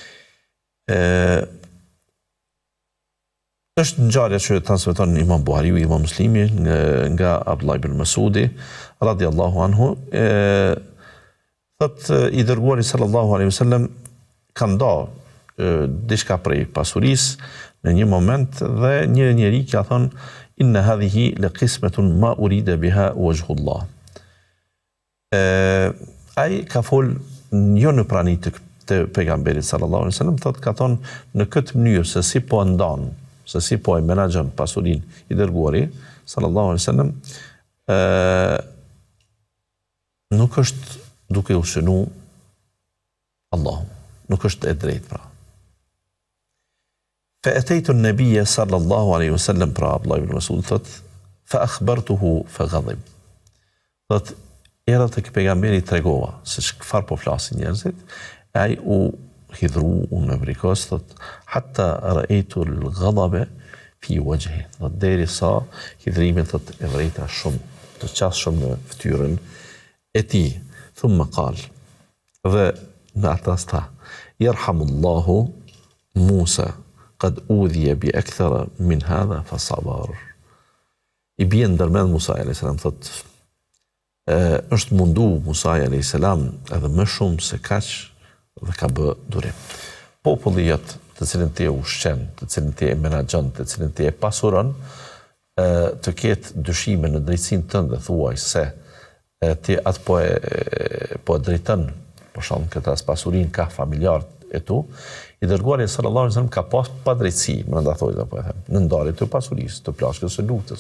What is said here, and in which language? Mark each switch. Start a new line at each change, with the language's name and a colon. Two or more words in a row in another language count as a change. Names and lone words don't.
Albanian: Është ngjarja që transmeton Imam Buhariu, Imam Muslimi nga Abdullah ibn Mas'udi
Arabic: رضي الله عنه,
Albanian: thotë i dërguari
Arabic: صلى الله عليه وسلم
Albanian: ka ndarë diçka prej pasurisë në një moment, dhe një njeri ka thonë
Arabic: إن هذه لقسمة ما أريد بها وجه الله.
Albanian: Ai ka fol jo në prani të pejgamberit
Arabic: صلى الله عليه وسلم,
Albanian: thotë ka thonë në këtë mënyrë se si po ndan, se si po e menaxhon pasurinë i dërguari
Arabic: صلى الله عليه وسلم,
Albanian: nuk është duke u shënu Allahu, nuk është e drejtë pra.
Arabic: فأتيت النبي صلى الله عليه وسلم,
Albanian: pra Abdullah ibn Mas'ud thot,
Arabic: فأخبرته فغضب.
Albanian: Thot era tek pejgamberi tregova se çfarë po flasin njerëzit, ai u hidhru, u nëvrikos, thot
Arabic: حتى رأيت الغضب في وجهه,
Albanian: dhe deri sa hidhrimin thot e vrejta shumë, të qasë shumë në ftyrën e tij.
Arabic: ثم قال,
Albanian: dhe në atas tha,
Arabic: يرحم الله موسى قد أوذي بأكثر من هذا فصبر.
Albanian: I bie ndërmend Musa a.s. thot, është mundu Musa a.s. edhe më shumë se kaq dhe ka bë durim. Populli jot të cilin ti e ushqen, të cilin ti e menaxhon, të cilin ti e pasuron, të ketë dyshime në drejtsinë tënde, thuaj se ti atë po e drejton, për shembull këtë as pasurinë ka familjarët e tu, i dërguari
Arabic: صلى الله عليه وسلم
Albanian: ka pas padrejtësi, brenda thojë apo e them, në ndarje të pasurisë, të plashkës së lutës.